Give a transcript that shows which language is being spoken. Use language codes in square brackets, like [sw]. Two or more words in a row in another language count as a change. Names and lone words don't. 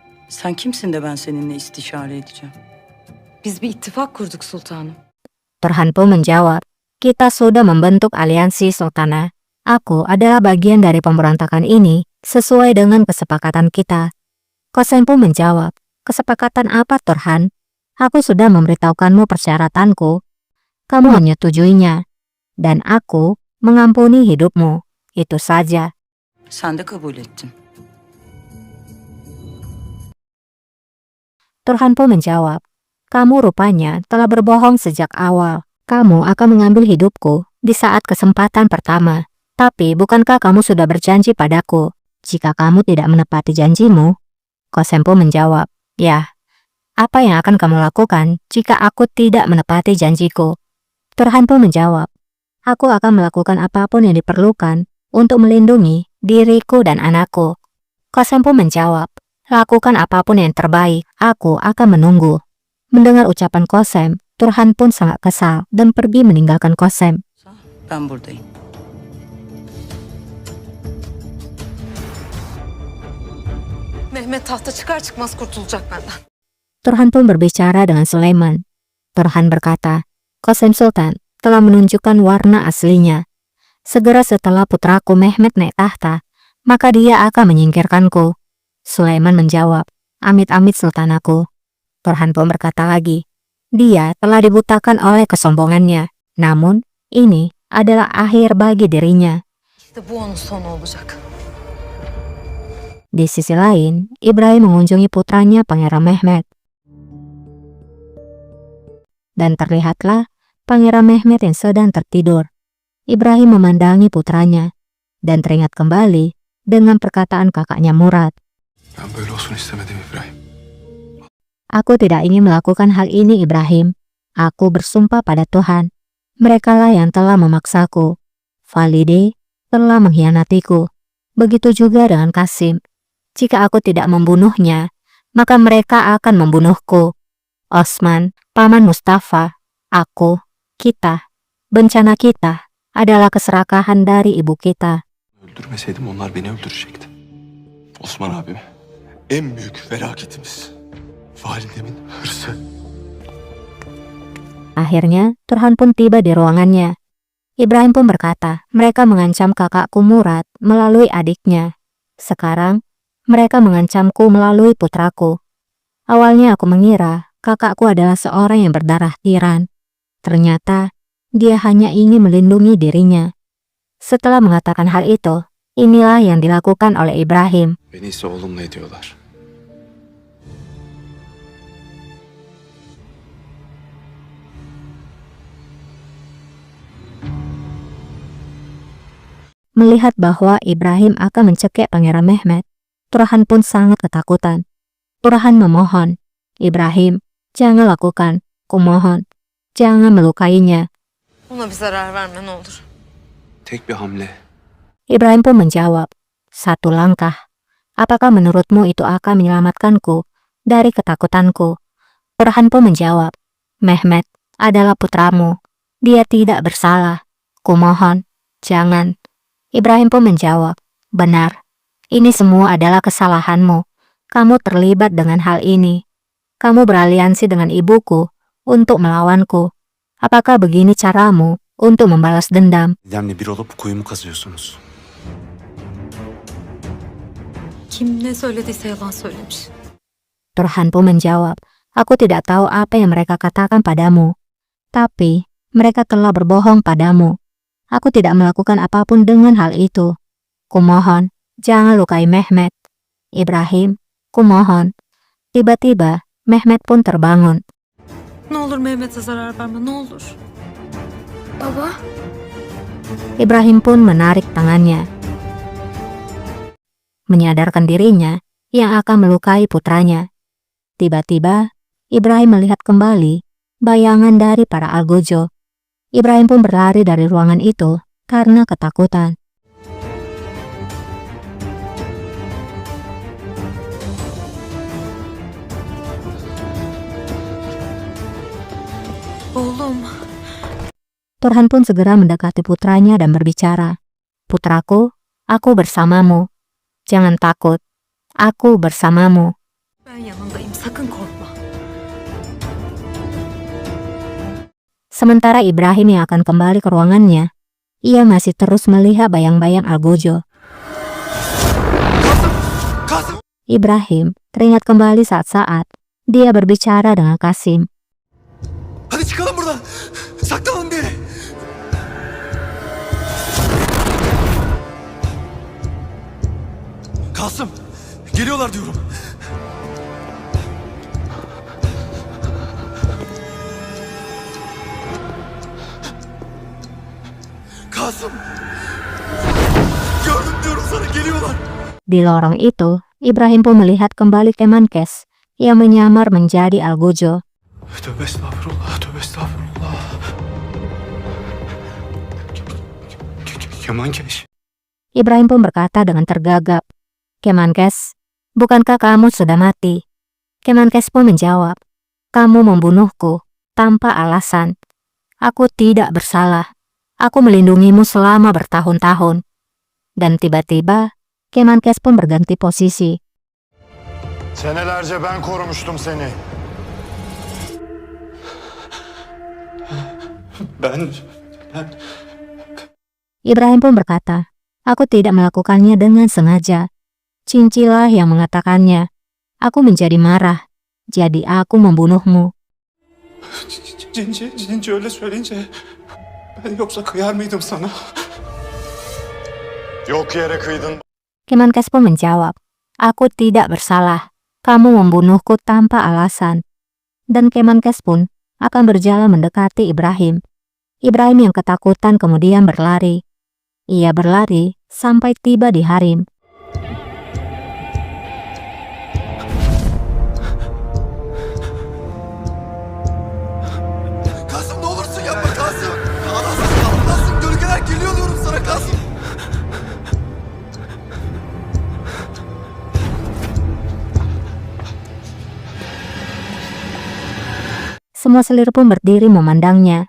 [tr] Sen kimsin de ben seninle istişare edeceğim? Biz bir ittifak kurduk sultanım. [id] Turhan pun menjawab, kita sudah membentuk aliansi sultana. Aku adalah bagian dari pemberontakan ini sesuai dengan kesepakatan kita. Qasem pun menjawab, kesepakatan apa Turhan? Aku sudah memberitahukanmu persyaratanku. Kamu menyetujuinya. Dan aku mengampuni hidupmu. Itu saja. [tr] Sen de kabul ettin. [id] Turhan pun menjawab, kamu rupanya telah berbohong sejak awal. Kamu akan mengambil hidupku di saat kesempatan pertama. Tapi bukankah kamu sudah berjanji padaku jika kamu tidak menepati janjimu? Qasem pun menjawab, ya. Apa yang akan kamu lakukan jika aku tidak menepati janjiku? Turhan pun menjawab, aku akan melakukan apapun yang diperlukan untuk melindungi diriku dan anakku. Qasem pun menjawab, lakukan apapun yang terbaik, aku akan menunggu. Mendengar ucapan Qasem, Turhan pun sangat kesal dan pergi meninggalkan Qasem. [tr] Ben buradayım. Mehmet tahta çıkar çıkmaz kurtulacak benden. [id] Turhan pun berbicara dengan Sulaiman. Turhan berkata, Qasem Sultan telah menunjukkan warna aslinya. Segera setelah putraku Mehmet naik tahta, maka dia akan menyingkirkanku. Sulaiman menjawab, amit-amit sultanaku. Turhan pun berkata lagi, dia telah dibutakan oleh kesombongannya. Namun, ini adalah akhir bagi dirinya. [tr] İşte bu onun sonu olacak. [id] Di sisi lain, Ibrahim mengunjungi putranya Pangeran Mehmet. Dan terlihatlah Pangeran Mehmet yang sedang tertidur. Ibrahim memandangi putranya dan teringat kembali dengan perkataan kakaknya Murad. [tr] Ben böyle olsun istemedim İbrahim. [id] Aku tidak ingin melakukan hal ini, Ibrahim. Aku bersumpah pada Tuhan. Merekalah yang telah memaksaku. Valide telah mengkhianatiku. Begitu juga dengan Qasim. Jika aku tidak membunuhnya, maka mereka akan membunuhku. Osman, Paman Mustafa, aku, kita, bencana kita adalah keserakahan dari ibu kita. [tr] Öldürmeseydim onlar beni öldürecekti. Osman abim en büyük felaketimiz. Validemin hırsı. [id] Akhirnya, Turhan pun tiba di ruangannya. Ibrahim pun berkata, mereka mengancam kakakku Murad melalui adiknya. Sekarang, mereka mengancamku melalui putraku. Awalnya aku mengira kakakku adalah seorang yang berdarah tiran. Ternyata, dia hanya ingin melindungi dirinya. Setelah mengatakan hal itu, inilah yang dilakukan oleh Ibrahim. [tr] Beni ise oğlumla ediyorlar. [id] Melihat bahwa Ibrahim akan mencekik Pangeran Mehmet, Turhan pun sangat ketakutan. Turhan memohon, Ibrahim, jangan lakukan, kumohon, jangan melukainya. [tr] Ona bir zarar verme ne olur. Tek bir hamle. [id] Ibrahim pun menjawab, satu langkah. Apakah menurutmu itu akan menyelamatkanku dari ketakutanku? Turhan pun menjawab, Mehmet adalah putramu. Dia tidak bersalah. Kumohon, jangan. Ibrahim pun menjawab, benar. Ini semua adalah kesalahanmu. Kamu terlibat dengan hal ini. Kamu beraliansi dengan ibuku untuk melawanku. Apakah begini caramu untuk membalas dendam? [tr] Dedemle bir olup kuyumu kazıyorsunuz. Kim ne söylediyse yalan söylemiş. [id] Turhan pun menjawab, aku tidak tahu apa yang mereka katakan padamu. Tapi, mereka telah berbohong padamu. Aku tidak melakukan apapun dengan hal itu. Kumohon, jangan lukai Mehmet. Ibrahim, kumohon. Tiba-tiba, Mehmet pun terbangun. [tr] Ne olur Mehmet'e zarar verme ne olur. Baba. [id] Ibrahim pun menarik tangannya. Menyadarkan dirinya yang akan melukai putranya. Tiba-tiba, Ibrahim melihat kembali bayangan dari para algojo. Ibrahim pun berlari dari ruangan itu karena ketakutan. [tr] Oğlum. [id] Turhan pun segera mendekati putranya dan berbicara. Putraku, aku bersamamu. Jangan takut. Aku bersamamu. [tr] Ben Ben yanındayım, sakın korkma. [id] Sementara Ibrahim yang akan kembali ke ruangannya, ia masih terus melihat bayang-bayang Algojo. Kasım! Ibrahim teringat kembali saat-saat dia berbicara dengan Kasim. [tr] Hadi çıkalım buradan. Saklanın bir yere. Kasım! Geliyorlar diyorum. Kasım! Gördüm diyorum sana, geliyorlar. [id] Di lorong itu, Ibrahim pun melihat kembali Kemenkes yang menyamar menjadi Algojo. [tr] Tövbe estağfurullah, tövbe estağfurullah. Kemankeş. [id] Ibrahim pun berkata dengan tergagap, "Kemenkes, bukankah kamu sudah mati?" Kemenkes pun menjawab, "Kamu membunuhku tanpa alasan. Aku tidak bersalah. Aku melindungimu selama bertahun-tahun." Dan tiba-tiba, Kemenkes pun berganti posisi. [tr] Senelerce ben korumuştum seni. Ben... [id] Ibrahim pun berkata, "Aku tidak melakukannya dengan sengaja. Cincilah yang mengatakannya. Aku menjadi marah. Jadi aku membunuhmu." [tr] Cinci öyle söyleyince... Ben yoksa kıyar mıydım sana? Yok yere kıydın. [id] Kemenkes pun menjawab, "Aku tidak bersalah. Kamu membunuhku tanpa alasan." Dan Kemenkes pun akan berjalan mendekati Ibrahim. Ibrahim yang ketakutan kemudian berlari. Ia berlari sampai tiba di Harim. [tr] Kasım, ne olursun yapma Kasım. Allah'ım, gölgeler geliyor diyorum sana Kasım. [id] Semua selir pun berdiri memandangnya.